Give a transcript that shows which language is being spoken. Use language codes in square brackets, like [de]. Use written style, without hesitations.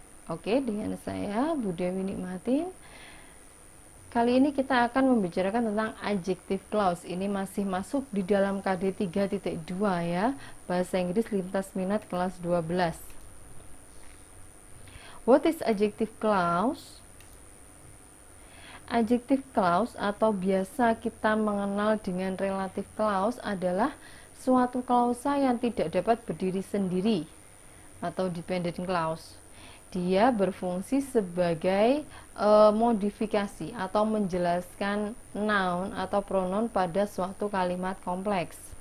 [id] Oke, dengan saya Bu Dewi Nikmatin. Kali ini kita akan membicarakan tentang adjective clause. Ini masih masuk di dalam KD 3.2 ya, Bahasa Inggris lintas minat kelas 12. [en] What is adjective clause? [id] Adjective clause atau biasa kita mengenal dengan relative clause adalah suatu klausa yang tidak dapat berdiri sendiri atau dependent clause. Dia berfungsi sebagai modifikasi atau menjelaskan noun atau pronoun pada suatu kalimat kompleks.